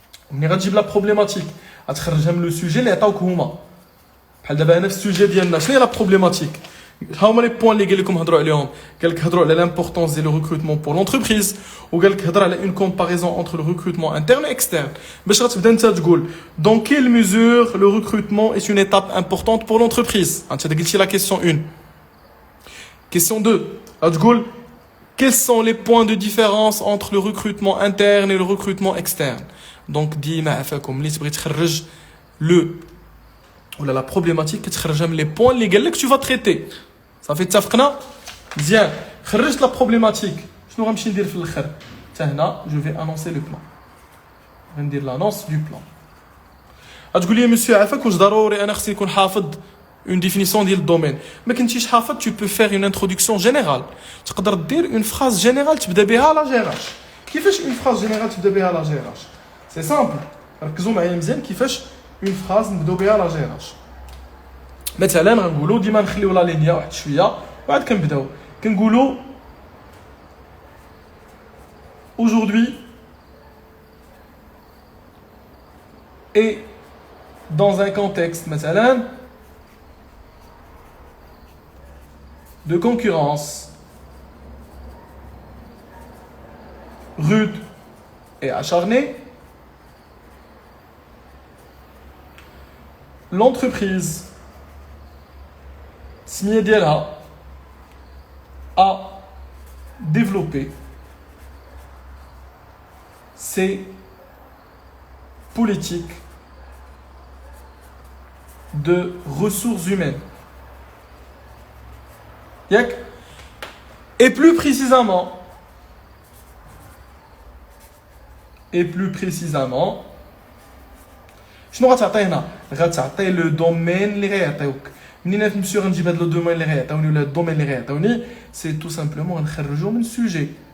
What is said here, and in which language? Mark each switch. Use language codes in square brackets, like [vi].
[ar] ملي غتجيب لا بروبليماتيك غتخرجها من لو سوجي اللي عطاوك هما بحال دابا انا في السوجي ديالنا شنو هي لا بروبليماتيك؟ هاهما لي بوين اللي قال لكم هضروا عليهم قال لك هضروا على لامبورطونس ديال لو ريكروتمون بور لونتربريز وقال لك هضر على اون كومباريزون انتر لو ريكروتمون انترن و اكسترن باش غتبدا انت تقول دون كيل ميزور لو ريكروتمون اي اون ايتاب امبورطونت بور لونتربريز. انت قلتي لا كيسيون 1. كيسيون 2 غتقول [fr] quels sont les points de différence entre le recrutement interne et le recrutement externe. [ar] Donc ديما عفاكم ملي تبغي تخرج لو ولا لا بروبليماتيك كتخرجها من لي بوين اللي قال لك [fr] tu vas traiter. [ar] صافي اتفقنا مزيان خرجت لا بروبليماتيك شنو غنمشي ندير في الاخر حتى هنا جو في انونسي لو بلان غندير لانونس دو بلان. غتقول لي مسيو عافاك واش ضروري انا خصني نكون حافظ اون ديفينيسيون ديال الدومين؟ ما كنتيش حافظ [fr] tu peux faire une introduction générale [ar] تقدر دير اون فراز جينيرال تبدا بها لا جيراج. كيفاش اون فراز جينيرال تبدا بها لا جيراج؟ سي سامبل ركزوا معايا مزيان كيفاش اون فراز نبداو بها لا جيراج. مثلا غنقولوا ديما نخليو لا لينيا واحد شويه وعاد كنبداو كنقولوا [fr] aujourd'hui et dans un contexte [ar] مثلا [fr] de concurrence rude et acharnée, l'entreprise Smia Diala a développé ses politiques de ressources humaines. Et plus précisément, [ar] شنو غتعطي هنا؟ غتعطي لو دومين اللي غيعطيوك. منين نمشي غنجيب هاد لو دومين اللي غيعطيوني ولا الدومين اللي غيعطيوني سي تو سامبلومون غنخرجو من سوجي.